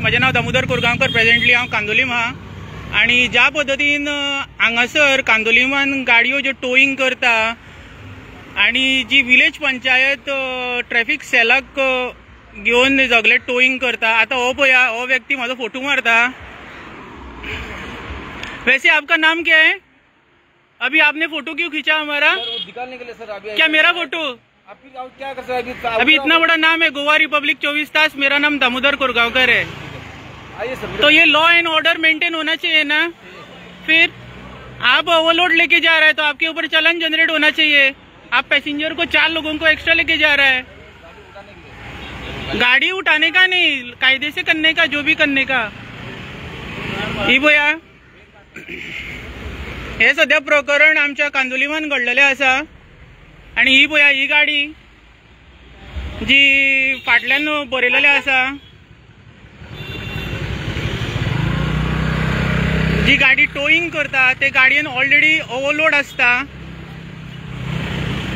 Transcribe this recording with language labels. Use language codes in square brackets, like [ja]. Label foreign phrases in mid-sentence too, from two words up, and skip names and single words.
[kok] म्हजें नाव दामोदर कोरगांवकर. प्रेजेंटली हांव कांदोलीम आहा आणि ज्या पद्दतीन हांगासर कांदोलीमान गाडयो ज्यो टोईंग करता आणि जी [en] village panchayat traffic [kok] सेलाक घेवन सगळे टोईंग करता. आता हो पळया हो व्यक्ती म्हाजो फोटो मारता. [hi] वैसे आपका नाम क्या है? अभी आपने फोटो क्यों खींचा हमारा? निकालने के लिए सर. अभी क्या मेरा फोटो? आपकी क्या कर सकते हैं अभी इतना बड़ा नाम है गोवा रिपब्लिक 24 तास. मेरा नाम दामोदर कोरगांवकर है. आइए सर. तो ये [en] law and order maintain [hi] होना चाहिए ना. फिर आप ओवरलोड लेके जा रहे हैं तो आपके ऊपर चलान जनरेट होना चाहिए. आप पैसेंजर को 4 लोगों को एक्स्ट्रा लेके जा रहा है. गाड़ी उठाने का नहीं, कायदे से करने का, जो भी करने का. [kok] ही बोया हे सध्या प्रकरण आमच्या कांदोलीमान घडलेले आसा आणि ही बोया ही गाडी जी फाटल्यान बरयलेली आसा जी गाडी टोईंग करता ते गाडयेन [en] already overload [kok] आसता.